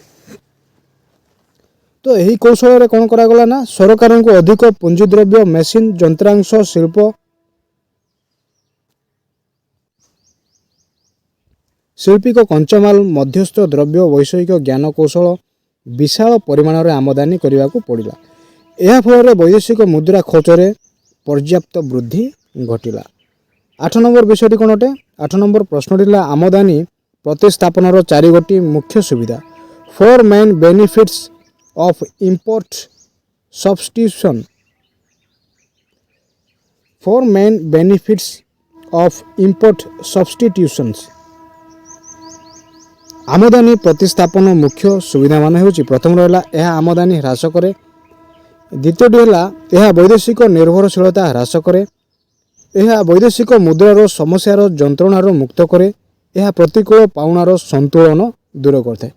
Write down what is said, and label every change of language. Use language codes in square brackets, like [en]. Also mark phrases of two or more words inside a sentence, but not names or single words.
[or] ତ ଏହି କୌଶଳରେ କ'ଣ କରାଗଲା ନା ସରକାରଙ୍କୁ ଅଧିକ ପୁଞ୍ଜି ଦ୍ରବ୍ୟ, ମେସିନ, ଯନ୍ତ୍ରାଂଶ, ଶିଳ୍ପିକ କଞ୍ଚାମାଲ, ମଧ୍ୟସ୍ଥ ଦ୍ରବ୍ୟ, ବୈଷୟିକ ଜ୍ଞାନ କୌଶଳ ବିଶାଳ ପରିମାଣରେ ଆମଦାନୀ କରିବାକୁ ପଡ଼ିଲା। ଏହା ଫଳରେ ବୈଦେଶିକ ମୁଦ୍ରା ଖର୍ଚ୍ଚରେ ପର୍ଯ୍ୟାପ୍ତ ବୃଦ୍ଧି ଘଟିଲା। 8 ନମ୍ବର ବିଷୟଟି କ'ଣ ଅଟେ? 8 ନମ୍ବର ପ୍ରଶ୍ନଟି ହେଲା ଆମଦାନୀ ପ୍ରତିସ୍ଥାପନର 4 ଗୋଟି ମୁଖ୍ୟ ସୁବିଧା। [en] 4 main benefits of import substitution। 4 main benefits of import substitutions। [or] ଆମଦାନୀ ପ୍ରତିସ୍ଥାପନ ମୁଖ୍ୟ ସୁବିଧାମାନ ହେଉଛି ପ୍ରଥମ ରହିଲା ଏହା ଆମଦାନୀ ହ୍ରାସ କରେ। ଦ୍ୱିତୀୟଟି ହେଲା ଏହା ବୈଦେଶିକ ନିର୍ଭରଶୀଳତା ହ୍ରାସ କରେ। ଏହା ବୈଦେଶିକ ମୁଦ୍ରାର ସମସ୍ୟାର ଯନ୍ତ୍ରଣାରୁ ମୁକ୍ତ କରେ। ଏହା ପ୍ରତିକୂଳ ପାଉଣାର ସନ୍ତୁଳନ ଦୂର କରିଥାଏ।